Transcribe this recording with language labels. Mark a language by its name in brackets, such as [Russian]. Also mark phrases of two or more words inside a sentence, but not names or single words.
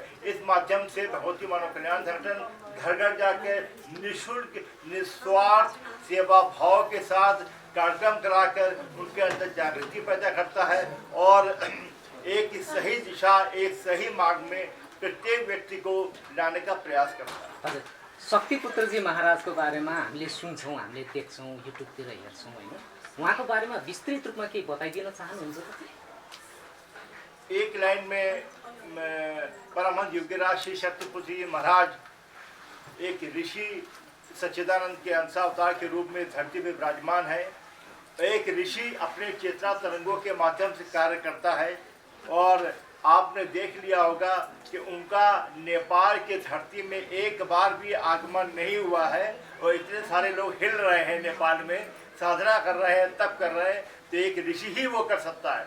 [Hindi] इस माध्यम से भगवती मानव कल्याण संगठन घर घर जाके निःशुल्क निस्वार्थ सेवा भाव के साथ कार्यक्रम कराकर उनके अंदर जागृति पैदा करता है, और एक सही दिशा, एक सही मार्ग में प्रत्येक व्यक्ति को लाने का प्रयास करता है। [Nepali] हजुर, शक्तिपुत्रजी महाराजको बारेमा हामीले सुन्छौँ, हामीले देख्छौँ, युट्युबतिर हेर्छौँ होइन, उहाँको बारेमा विस्तृत रूपमा केही बताइदिन चाहनुहुन्छ त? [Hindi] एक लाइन में परमहंस योगीराज श्री शक्तिपुत्रजी महाराज एक ऋषि सच्चिदानंद के अंशावतार के रूप में धरती में विराजमान है। एक ऋषि अपने चेतना तरंगों के माध्यम से कार्य करता है, और आपने देख लिया होगा कि उनका नेपाल के धरती में एक बार भी आगमन नहीं हुआ है, और इतने सारे लोग हिल रहे हैं नेपाल में, साधना कर रहे हैं, तप कर रहे हैं, तो एक ऋषि ही वो कर सकता है।